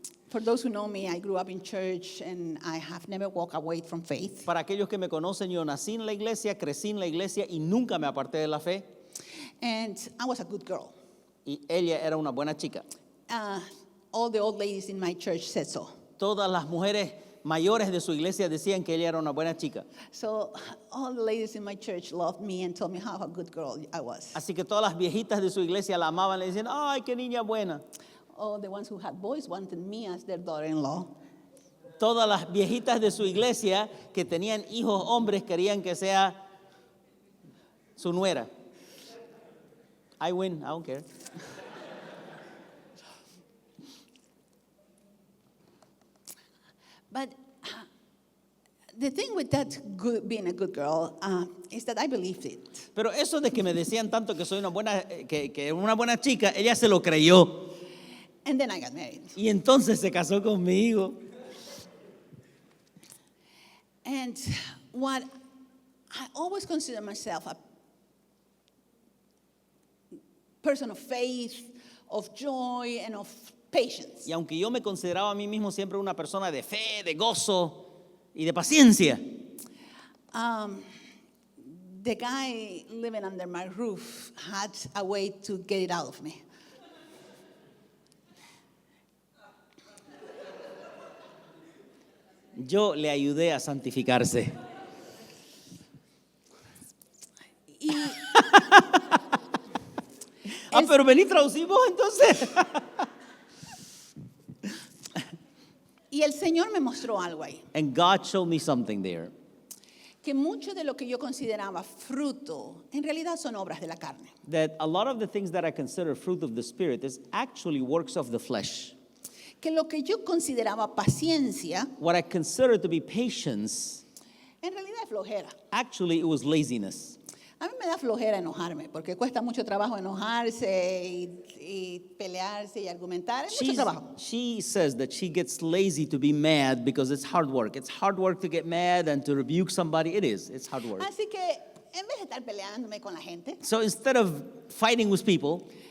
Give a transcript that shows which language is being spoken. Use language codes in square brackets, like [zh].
[en] For those who know me, I grew up in church and I have never walked away from faith. [es] Para aquellos que me conocen, yo nací en la iglesia, crecí en la iglesia y nunca me aparté de la fe. [en] And I was a good girl. [es] Y ella era una buena chica. [en] All the old ladies in my church said so. [es] Todas las mujeres mayores de su iglesia decían que ella era una buena chica. [en] So all the ladies in my church loved me and told me how a good girl I was. [es] Así que todas las viejitas de su iglesia la amaban, le decían, ay, qué niña buena. [en] All the ones who had boys wanted me as their daughter-in-law. [es] Todas las viejitas de su iglesia que tenían hijos hombres querían que sea su nuera. [en] I win, I don't care. But the thing with that being a good girl is that I believed it. [es] Pero eso de que me decían tanto que soy una buena, que una buena chica, ella se lo creyó. [en] And then I got married. [es] Y entonces se casó conmigo. [en] And what I always consider myself person of faith, of joy, and of patience. [es] Y aunque yo me consideraba a mí mismo siempre una persona de fe, de gozo y de paciencia, [en] The guy living under my roof had a way to get it out of me. [es] yo le ayudé a santificarse. Y Pero vení, traducimos entonces. y el Señor me mostró algo ahí, [en] And God showed me something there. [es] que mucho de lo que yo consideraba fruto, en realidad son obras de la carne. [en] That a lot of the things that I consider fruit of the Spirit is actually works of the flesh. [es] Que lo que yo consideraba paciencia, [en] What I consider to be patience, [es] en realidad es flojera. [en] actually it was laziness. [es] A mí me da flojera enojarme, porque cuesta mucho trabajo enojarse y pelearse y argumentar. Es mucho trabajo. [en] She says that she gets lazy to be mad because it's hard work. It's hard work to get mad and to rebuke somebody. It is. It's hard work. [es] Así que en vez de estar peleándome con la gente, [en] So instead of fighting with people,